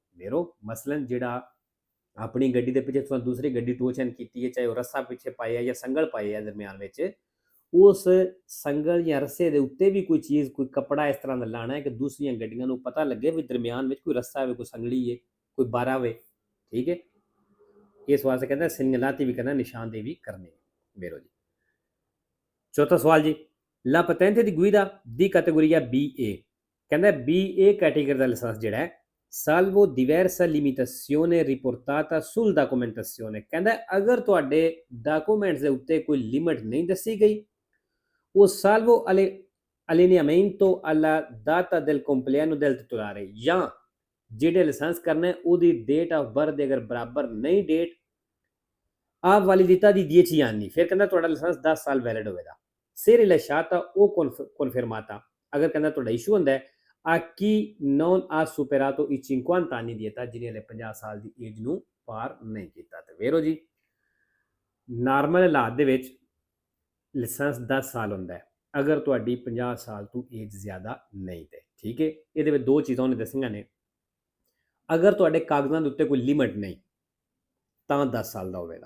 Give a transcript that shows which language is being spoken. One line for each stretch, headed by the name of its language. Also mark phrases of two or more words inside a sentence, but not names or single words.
Punjabi: ਮੇਰੋ ਮਸਲਨ ਜਿਹੜਾ ਆਪਣੀ ਗੱਡੀ ਦੇ ਪਿੱਛੇ ਤੁਸੀਂ ਦੂਸਰੀ ਗੱਡੀ ਟੋ ਚੈਨ ਕੀਤੀ ਹੈ, ਚਾਹੇ ਉਹ ਰੱਸਾ ਪਿੱਛੇ ਪਾਇਆ ਜਾਂ ਸੰਗਲ ਪਾਇਆ ਦਰਮਿਆਨ ਵਿੱਚ, ਉਸ ਸੰਗਲ ਜਾਂ ਰੱਸੇ ਦੇ ਉੱਤੇ ਵੀ ਕੋਈ ਚੀਜ਼, ਕੋਈ ਕੱਪੜਾ ਇਸ ਤਰ੍ਹਾਂ ਦਾ ਲਾਣਾ ਹੈ ਕਿ ਦੂਸਰੀਆਂ ਗੱਡੀਆਂ ਨੂੰ ਪਤਾ ਲੱਗੇ ਵੀ ਦਰਮਿਆਨ ਵਿੱਚ ਕੋਈ ਰੱਸਾ ਹੋਵੇ, ਕੋਈ ਸੰਗਲੀ ਹੈ, ਕੋਈ ਬਾਰਾ ਹੋਵੇ। ਠੀਕ ਹੈ, ਇਸ ਵਾਸਤੇ ਕਹਿੰਦਾ ਸਿੰਗਲਾਤੀ ਵੀ ਕਰਨਾ, ਨਿਸ਼ਾਨਦੇਹੀ ਵੀ ਕਰਨੀ। ਮੇਰੋ ਜੀ, ਚੌਥਾ ਸਵਾਲ ਜੀ,
Italian: la patente di guida di categoria
Punjabi: BA, ਕਹਿੰਦਾ BA ਕੈਟੇਗਰੀ ਦਾ ਲਾਇਸੈਂਸ ਜਿਹੜਾ ਹੈ,
Italian: salvo diversa limitazione riportata sul documentazione,
Punjabi: ਕਹਿੰਦਾ ਅਗਰ ਤੁਹਾਡੇ ਡਾਕੂਮੈਂਟਸ ਦੇ ਉੱਤੇ ਕੋਈ ਲਿਮਿਟ ਨਹੀਂ ਦੱਸੀ ਗਈ, ਉਹ
Italian: salvo allineamento alla data del compleanno del titolare,
Punjabi: ਜਾਂ ਜਿਹੜੇ ਲਾਇਸੈਂਸ ਕਰਨਾ ਉਹਦੀ
English: date of birth
Punjabi: ਦੇ ਅਗਰ ਬਰਾਬਰ ਨਹੀਂ ਡੇਟ, ਆ
Italian: validità di 10 anni,
Punjabi: ਫਿਰ ਕਹਿੰਦਾ ਤੁਹਾਡਾ ਲਾਇਸੈਂਸ 10 ਸਾਲ ਵੈਲਿਡ ਹੋਵੇਗਾ।
Italian: se rilasciata o confermata,
Punjabi: ਅਗਰ ਕਹਿੰਦਾ ਤੁਹਾਡਾ ਇਸ਼ੂ ਹੁੰਦਾ ਹੈ
Italian: a chi non ha superato i 50 anni di età,
Punjabi: ਜਿਹਨੇ ਹਲੇ 50 ਸਾਲ ਦੀ ਏਜ ਨੂੰ ਪਾਰ ਨਹੀਂ ਕੀਤਾ। ਤੇ ਵੇਰੋ ਜੀ, ਨਾਰਮਲ ਹਾਲਾਤ ਦੇ ਵਿੱਚ ਲਾਇਸੈਂਸ 10 ਸਾਲ ਹੁੰਦਾ ਹੈ ਅਗਰ ਤੁਹਾਡੀ 50 ਸਾਲ ਤੋਂ ਏਜ ਜ਼ਿਆਦਾ ਨਹੀਂ ਤੇ। ਠੀਕ ਹੈ, ਇਹਦੇ ਵਿੱਚ ਦੋ ਚੀਜ਼ਾਂ ਉਹਨੇ ਦੱਸੀਆਂ ਨੇ, ਅਗਰ ਤੁਹਾਡੇ ਕਾਗਜ਼ਾਂ ਦੇ ਉੱਤੇ ਕੋਈ ਲਿਮਿਟ ਨਹੀਂ ਤਾਂ 10 ਸਾਲ ਦਾ ਹੋਵੇਗਾ।